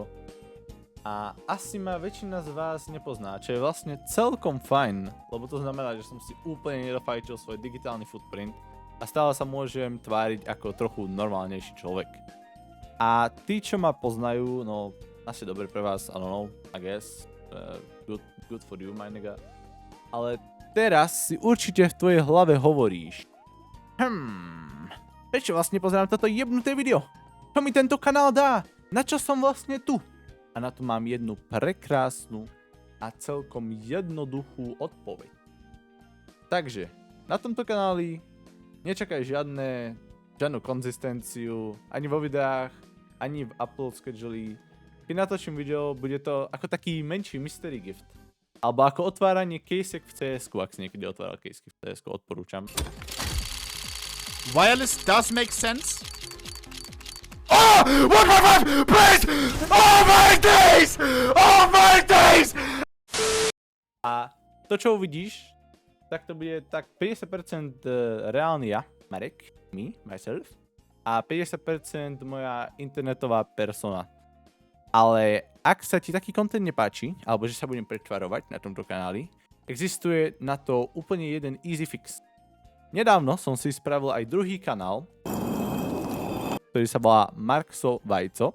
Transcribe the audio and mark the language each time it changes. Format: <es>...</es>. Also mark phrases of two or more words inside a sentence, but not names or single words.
<sk>A asi ma väčšina z vás nepozná, čo je vlastne celkom fajn, lebo to znamená, že som si úplne nedofajčil svoj digitálny footprint a stále sa môžem tváriť ako trochu normálnejší človek. A tí, čo ma poznajú, no asi dobre pre vás,</sk> <en>I don't know, I guess. Good for you, my nigga.</en> <sk>Ale teraz si určite v tvojej hlave hovoríš. Prečo vlastne pozerám toto jebnuté video? Čo mi tento kanál dá? Na čo som vlastne tu? A na to mám jednu prekrásnu a celkom jednoduchú odpoveď. Takže, na tomto kanáli nečakaj žiadnu konzistenciu, ani vo videách, ani v</sk> <en>upload schedule.</en> <sk>Keď natočím video, bude to ako taký menší</sk> <en>mystery gift.</en> <sk>Alebo ako otváranie casek v CS-ku, ak si niekedy otváral casky v CS-ku, odporúčam.</sk> <en>Wireless does make sense. Oh! 155! Please! Oh my days! Oh my days!</en> <sk>A to, čo uvidíš, tak to bude tak 50% reálny ja, Marek,</sk> <en>me, myself,</en> <sk>a 50% moja internetová persona. Ale ak sa ti taký content nepáči, alebo že sa budem pretvarovať na tomto kanáli, existuje na to úplne jeden</sk> <en>easy fix.</en> <sk>Nedávno som si spravil aj druhý kanál, ktorý sa volá Markso Vajco.</sk>